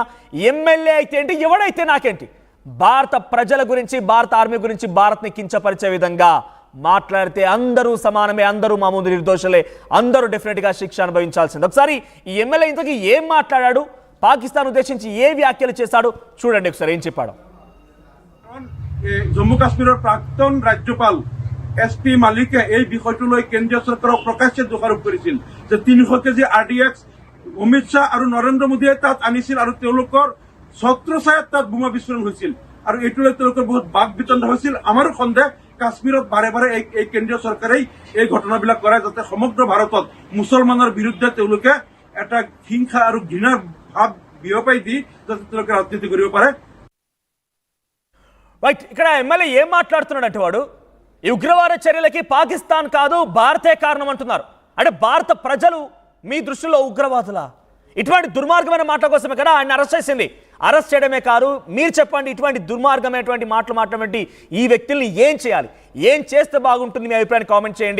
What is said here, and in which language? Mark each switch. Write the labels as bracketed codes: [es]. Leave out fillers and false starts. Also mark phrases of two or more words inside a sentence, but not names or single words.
[te] ఎమ్మెల్యే అయితే ఏంటి, ఎవడైతే నాకేంటి, భారత ప్రజల గురించి, భారత ఆర్మీ గురించి, భారత్ని కించపరిచే విధంగా మాట్లాడితే అందరూ సమానమే, అందరూ మా ముందు నిర్దోషులే, అందరూ డెఫినెట్గా శిక్ష అనుభవించాల్సింది. ఒకసారి ఈ ఎమ్మెల్యే ఇంతకీ ఏం మాట్లాడాడు, పాకిస్తాన్ ఉద్దేశించి ఏ వ్యాఖ్యలు చేశాడు చూడండి ఒకసారి ఏం చెప్పాడు. [as] জম্মু কাশ্মীৰৰ প্ৰাক্তন ৰাজ্যপাল SP মালিকে এই বিষয়টোলৈ কেন্দ্ৰীয় চৰকাৰক প্ৰকাশ্যে দোষাৰোপ কৰিছিল যে 300 কেজি RDX অমিত শ্বাহ আৰু নৰেন্দ্ৰ মোদীয়ে তাত আনিছিল আৰু তেওঁলোকৰ ছত্ৰছায়াত তাত বোমা বিস্ফোৰণ হৈছিল আৰু এইটোলৈ তেওঁলোকৰ বহুত বাক বিতণ্ডা হৈছিল। আমাৰো সন্দেহ কাশ্মীৰত বাৰে বাৰে এই কেন্দ্ৰীয় চৰকাৰেই এই ঘটনাবিলাক কৰে যাতে সমগ্ৰ ভাৰতত মুছলমানৰ বিৰুদ্ধে তেওঁলোকে এটা হিংসা আৰু ঘৃণাৰ ভাৱ বিয়পাই দি যাতে তেওঁলোকে ৰাজনীতি কৰিব পাৰে। [te] రైట్, ఇక్కడ ఎమ్మెల్యే ఏం మాట్లాడుతున్నాడంటే వాడు ఈ ఉగ్రవాద చర్యలకి పాకిస్తాన్ కాదు భారతే కారణం అంటున్నారు. అంటే భారత ప్రజలు మీ దృష్టిలో ఉగ్రవాదులా? ఇటువంటి దుర్మార్గమైన మాటల కోసమే కదా ఆయన అరెస్ట్ చేసింది. అరెస్ట్ చేయడమే కాదు, మీరు చెప్పండి, ఇటువంటి దుర్మార్గమైనటువంటి మాటలు మాట్లాడేటువంటి ఈ వ్యక్తుల్ని ఏం చేయాలి, ఏం చేస్తే బాగుంటుంది, మీ అభిప్రాయాన్ని కామెంట్ చేయండి.